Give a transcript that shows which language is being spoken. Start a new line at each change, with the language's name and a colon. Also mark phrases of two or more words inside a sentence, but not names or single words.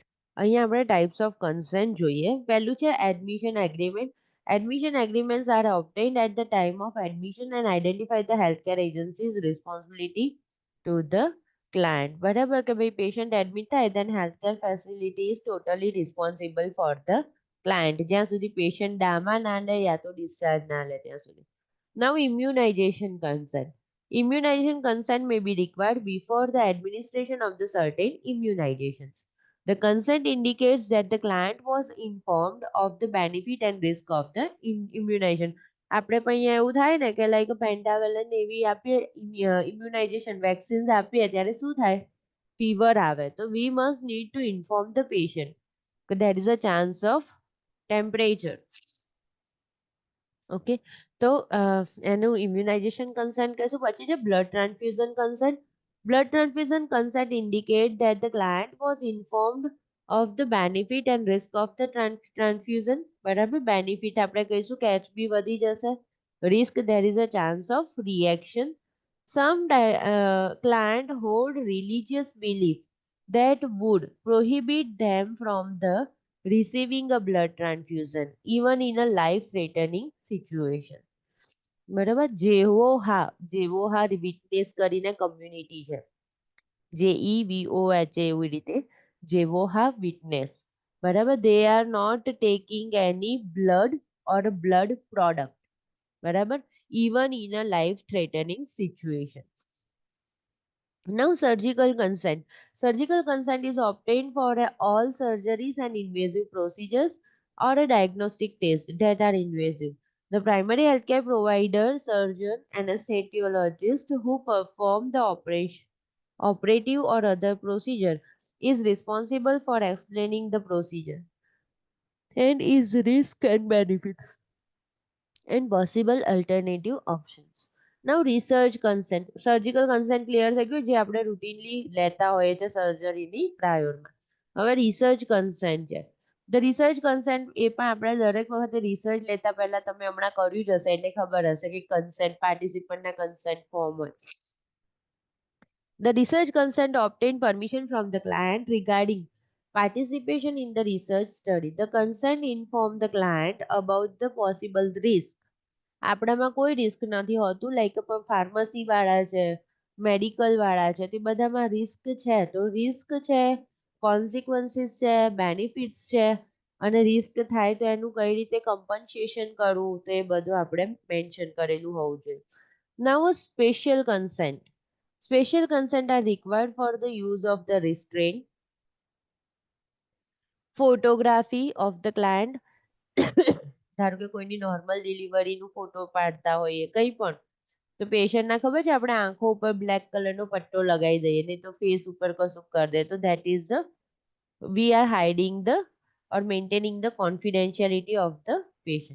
Gujarati: અહીંયા આપણે ટાઈપ્સ ઓફ કન્સેન્ટ જોઈએ. પહેલું છે એડમિશન એગ્રીમેન્ટ.
English: Admission agreements are obtained at the time of admission and identify the healthcare agency's responsibility to the client.
Gujarati: બરાબર કે ભાઈ
English: patient admit થાય then healthcare facility is totally responsible for the client.
Gujarati: જ્યાં સુધી
English: patient DAMA
Gujarati: ના લે યા તો ડિસ્ચાર્જ ના લે ત્યાં સુધી.
English: Now immunization consent. Immunization consent may be required before the administration of the certain immunizations. The consent indicates that the client was informed of the benefit and risk of the immunization.
Gujarati: આપણે પણ અહીંયા એવું થાય ને કે
English: like Pentavalent
Gujarati: એવી આપીએ
English: immunization vaccines
Gujarati: આપીએ ત્યારે શું થાય ફીવર આવે તો
English: we must need to inform the patient
Gujarati: કે
English: there is a chance of temperature.
Gujarati: ઓકે તો એનું
English: immunization consent
Gujarati: કહીશું. પછી છે
English: blood transfusion consent. Blood transfusion consent indicate that the client was informed of the benefit and risk of the transfusion.
Gujarati: બરાબર બેનિફિટ આપણે કહીશું કે HB વધી જશે.
English: Risk there is a chance of reaction. Some client hold religious belief that would prohibit them from the receiving a blood transfusion even in a life-threatening situation.
Gujarati: બરાબર જેવોહા વિટનેસ કરીને કમ્યુનિટી છે JEVOH એવી રીતે જેવોહા વિટનેસ બરાબર
English: they are not taking any blood or blood product બરાબર even in a life threatening situation. Now surgical consent. Surgical consent is obtained for all surgeries and invasive procedures or a diagnostic test that are invasive. The primary healthcare provider, surgeon, anesthesiologist who perform the operative or other procedure is responsible for explaining the procedure and its risk and benefits and possible alternative options. Now research consent. Surgical consent clear
Gujarati: થઈ ગયું જે આપણે routinely લેતા હોઈએ છે સર્જરીની પ્રાયોરમાં. હવે
English: research consent
Gujarati: છે.
English: the research consent
Gujarati: એ પણ આપણે દરેક વખતે રિસર્ચ લેતા પહેલા તમે હમણાં કર્યું જ હશે એટલે ખબર હશે કે કન્સેન્ટ પાર્ટિસિપન્ટના
English: consent form
Gujarati: હોય.
English: The research consent obtained permission from the client regarding participation in the research study. The consent informed the client about the possible risk.
Gujarati: આપણામાં કોઈ રિસ્ક નથી હોતું
English: like pharmacy
Gujarati: વાળા છે મેડિકલ વાળા છે તે બધામાં રિસ્ક છે તો રિસ્ક છે કોન્સિક્વન્સીસ છે બેનિફિટ્સ છે અને રિસ્ક થાય તો એનું કઈ રીતે કમ્પન્સેશન કરવું તો એ બધું આપણે મેન્શન કરેલું હોવું જોઈએ.
English: Now special consent. Special consent are required for the use of the restraint, photography of the client.
Gujarati: ધારો કે કોઈની નોર્મલ ડિલિવરીનું ફોટો પાડતા હોઈએ કંઈ પણ તો પેશન્ટના ખબર છે આપણે આંખો ઉપર બ્લેક કલરનો પટ્ટો લગાવી દઈએ નહીં તો ફેસ ઉપર કશું કરી દે તો
English: that is the we are hiding the or maintaining the confidentiality of the patient.